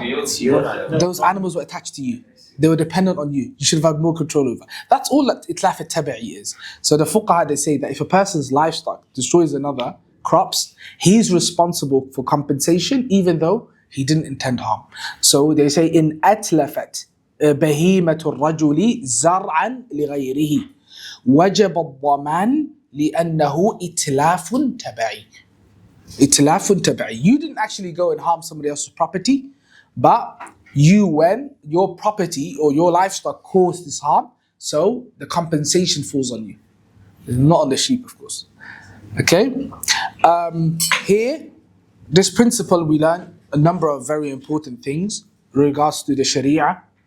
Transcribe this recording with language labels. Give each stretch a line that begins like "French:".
English: It's your animal. Those animals were attached to you. They were dependent on you. You should have had more control over. That's all that itlaf al-tabi'i is. So the fuqaha, they say that if a person's livestock destroys another crops, he's responsible for compensation even though he didn't intend harm. So they say
Arabic: in atlafat بهيمة الرجل زرعا لغيره وجب الضمان لأنه إتلاف تبعي. إتلاف تبعي.
English: You didn't actually go and harm somebody else's property, but when your property or your livestock caused this harm, so the compensation falls on you. Not on the sheep, of course. Okay? Here, this principle we learn a number of very important things in regards to the Sharia.